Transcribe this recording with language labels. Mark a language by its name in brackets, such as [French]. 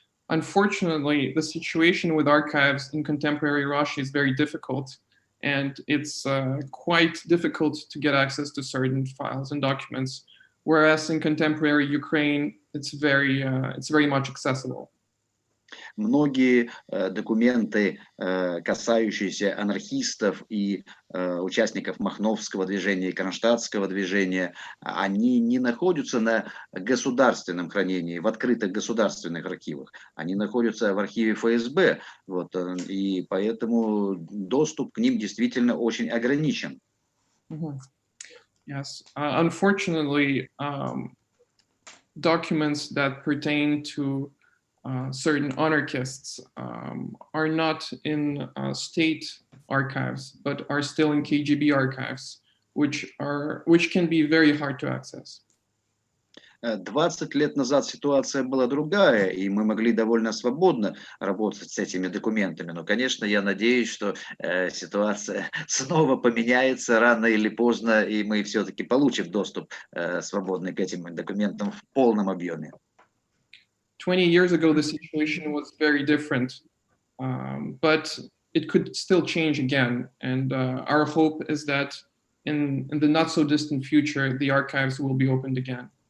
[English] Unfortunately, the situation with archives in contemporary Russia is very difficult, and it's quite difficult to get access to certain files and documents. Whereas in contemporary Ukraine, it's very much accessible. [Russian] Многие документы, касающиеся анархистов и участников Махновского движения и Кронштадтского движения, они не находятся на государственном хранении, в открытых государственных архивах. Они находятся в архиве ФСБ, вот, и поэтому доступ к ним действительно очень ограничен. [English] Yes, unfortunately, documents that pertain to certain anarchists are not in state archives, but are still in KGB archives, which can be very hard to access. [Russian] 20 лет назад ситуация была другая, и мы могли довольно свободно работать с этими документами. Но, конечно, я надеюсь, что ситуация снова поменяется рано или поздно, и мы все-таки получим доступ свободный к этим документам в полном объеме. [English] 20 years ago, the situation was very different, but it could still change again. And our hope is that in the not so distant future, the archives will be opened again.